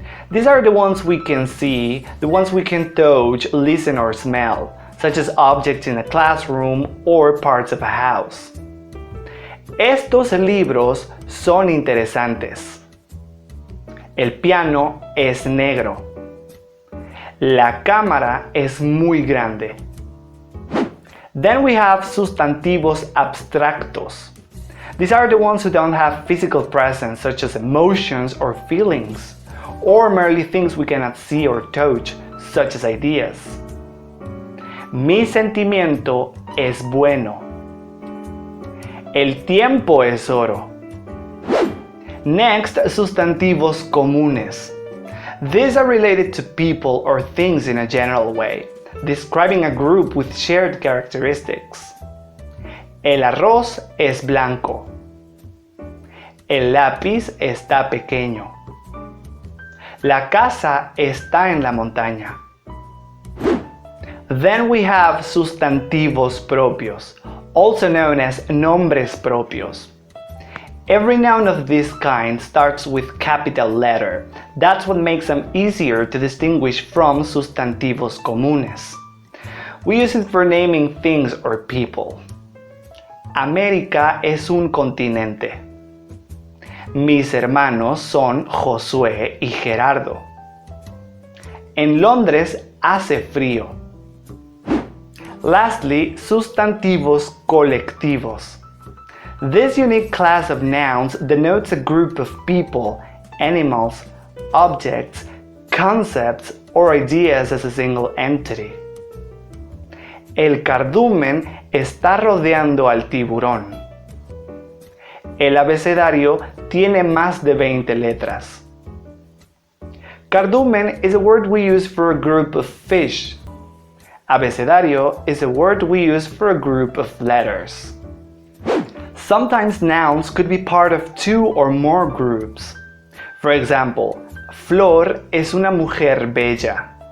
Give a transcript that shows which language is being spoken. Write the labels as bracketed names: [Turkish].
[English] These are the ones we can see, the ones we can touch, listen, or smell, such as objects in a classroom or parts of a house. [Spanish] Estos libros son interesantes. El piano es negro. La cámara es muy grande. [English] Then we have sustantivos abstractos. These are the ones who don't have physical presence, such as emotions or feelings, or merely things we cannot see or touch, such as ideas. [Spanish] Mi sentimiento es bueno. El tiempo es oro. [English] Next, [Spanish] sustantivos comunes. [English] These are related to people or things in a general way, describing a group with shared characteristics. [Spanish] El arroz es blanco. El lápiz está pequeño. La casa está en la montaña. [English] Then we have sustantivos propios, also known as nombres propios. Every noun of this kind starts with capital letter. That's what makes them easier to distinguish from sustantivos comunes. We use it for naming things or people. [Spanish] América es un continente. Mis hermanos son Josué y Gerardo. En Londres hace frío. [English] Lastly, [Spanish] sustantivos colectivos. [English] This unique class of nouns denotes a group of people, animals, objects, concepts, or ideas as a single entity. [Spanish] El cardumen está rodeando al tiburón. El abecedario tiene más de 20 letras. [English] Cardumen is a word we use for a group of fish. Abecedario is a word we use for a group of letters. Sometimes nouns could be part of two or more groups. For example, [Spanish] Flor es una mujer bella.